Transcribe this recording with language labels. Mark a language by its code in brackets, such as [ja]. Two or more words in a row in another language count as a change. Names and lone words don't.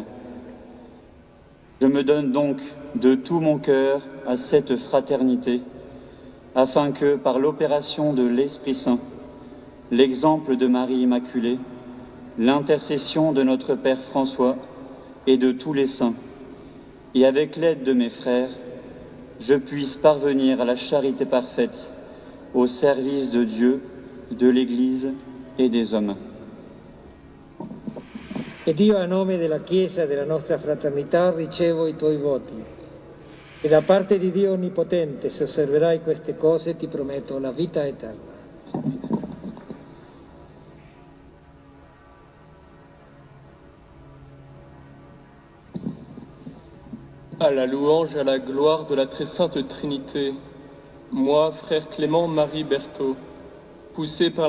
[fr] Je me donne donc de tout mon cœur à cette fraternité, afin que, par l'opération de l'Esprit Saint, l'exemple de Marie Immaculée, l'intercession de notre Père François et de tous les saints, et avec l'aide de mes frères, je puisse parvenir à la charité parfaite, au service de Dieu, de l'Église et des hommes. [it] E Dio, a nome della Chiesa e della nostra fraternità, ricevo i tuoi voti. E da parte di Dio Onnipotente, se osserverai queste cose, ti prometto la vita eterna. [fr] À la louange et à la gloire de la très sainte Trinité, moi, frère Clément Marie Berthaud, poussé par